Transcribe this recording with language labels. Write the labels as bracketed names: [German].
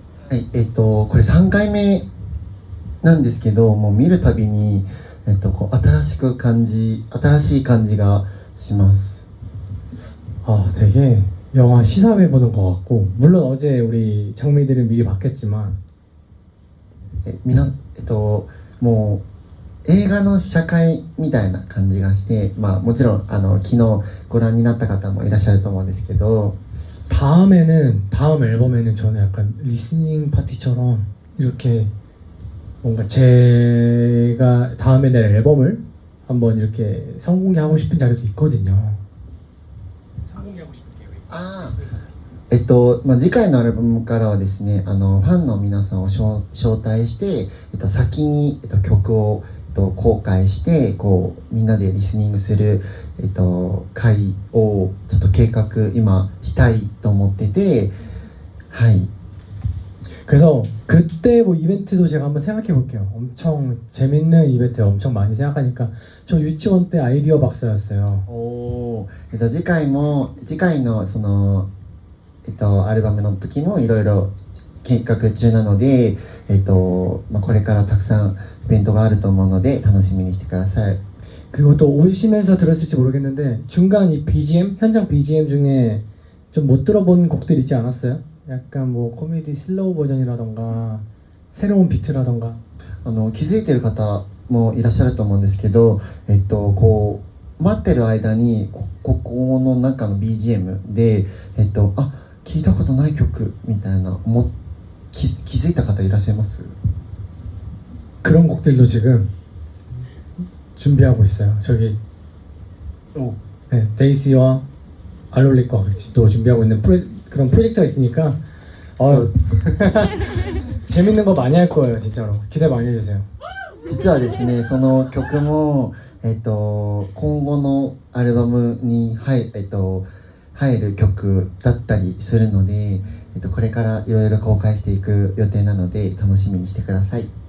[Japanese] はい、これ3回目なんですけど、もう見るたびに、こう新しい感じがします。 [Korean] 아, 되게 영화 시사회 보는 것 같고, 물론 어제 우리 장미들은 미리 봤겠지만 [Japanese] みなもう映画の試写会みたいな感じがして、まあもちろん昨日ご覧になった方もいらっしゃると思うんですけど、 [Korean] 다음 앨범에는 저는 약간 리스닝 파티처럼 이렇게 뭔가 제가 다음에 낼 앨범을 한번 이렇게 선공개하고 싶은 자료도 있거든요. 선공개하고 싶은 계획. [Japanese] あまあ、次回のアルバムからはですねファンの皆さんを招待して、先に、曲を、公開してこうみんなでリスニングする、会をちょっと計画今したいと思ってて、はい。 [Korean] 그래서 그때 뭐 이벤트도 제가 한번 생각해 볼게요. 엄청 재밌는 이벤트 엄청 많이 생각하니까 저 유치원 때 아이디어 박사였어요. [Japanese] おー次回のそのアルバムの時もいろいろ計画中なので、まあ、これからたくさんイベントがあると思うので楽しみにしてください。 [Korean] 그리고 또 오시면서 들었을지 모르겠는데 중간 이 BGM 현장 BGM 중에 좀 못 들어본 곡들 있지 않았어요? 약간 뭐 코미디 슬로우 버전이라던가 새로운 비트라던가 [Japanese] 気づいてる方もいらっしゃると思うんですけど、こう待ってる間にここの中の BGM であ聞いたことない曲みたいな気づいた方いらっしゃいます？ [Korean] 그런 곡들도 지금 준비하고 있어요. 저기 네, 데이시와 알롤리과 같이도 준비하고 있는 그런 프로젝트가 있으니까 재밌는 거 많이 할 거예요. 진짜로 기대 많이 해주세요. [Japanese] 実はですねその曲も、今後のアルバムに入る曲だったりするので、これからいろいろ公開していく予定なので楽しみにしてください。